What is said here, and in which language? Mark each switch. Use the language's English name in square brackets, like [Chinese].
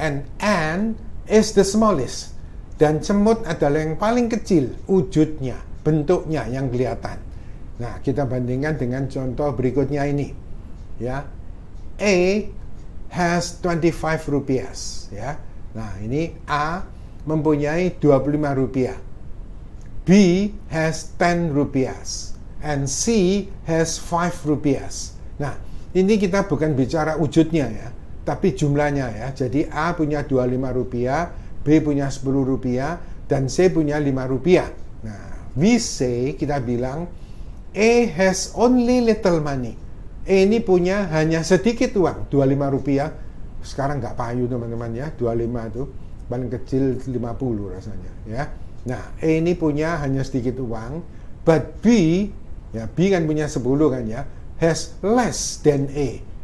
[English] And ant is the smallest. [Indonesian] Dan semut adalah yang paling kecil wujudnya, bentuknya yang kelihatan. Nah, kita bandingkan dengan contoh berikutnya ini ya. [English] A has 25 rupiahs ya. [Indonesian] Nah, ini A mempunyai 25 rupiah. [English] B has 10 rupiahs and C has 5 rupiahs. [Indonesian] Nah, ini kita bukan bicara wujudnya ya, tapi jumlahnya ya. Jadi A punya 25 rupiah, B punya 10 rupiah, dan C punya 5 rupiah. [English] Nah, we say, [Indonesian] kita bilang [English] A has only little money. [Indonesian] A ini punya hanya sedikit uang, 25 rupiah. Sekarang nggak payu teman-teman ya, 25 itu paling kecil 50 rasanya ya. Nah, A ini punya hanya sedikit uang, but B ya, B kan punya 10 kan ya, [English] has less than A.